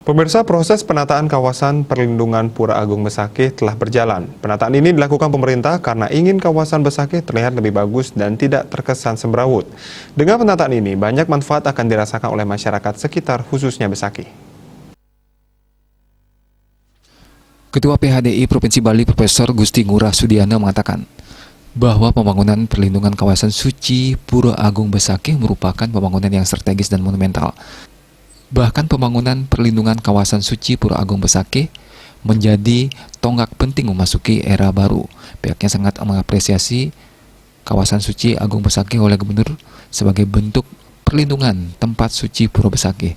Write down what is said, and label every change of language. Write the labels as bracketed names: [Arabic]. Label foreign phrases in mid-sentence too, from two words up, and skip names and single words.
[Indonesian] Pemirsa, proses penataan kawasan perlindungan Pura Agung Besakih telah berjalan. Penataan ini dilakukan pemerintah karena ingin kawasan Besakih terlihat lebih bagus dan tidak terkesan semrawut. Dengan penataan ini, banyak manfaat akan dirasakan oleh masyarakat sekitar, khususnya Besakih. Ketua PHDI Provinsi Bali Profesor Gusti Ngurah Sudiana mengatakan bahwa pembangunan perlindungan kawasan suci Pura Agung Besakih merupakan pembangunan yang strategis dan monumental. Bahkan pembangunan perlindungan kawasan suci Pura Agung Besakih menjadi tonggak penting memasuki era baru. Pihaknya sangat mengapresiasi kawasan suci Agung Besakih oleh Gubernur sebagai bentuk perlindungan tempat suci Pura Besakih.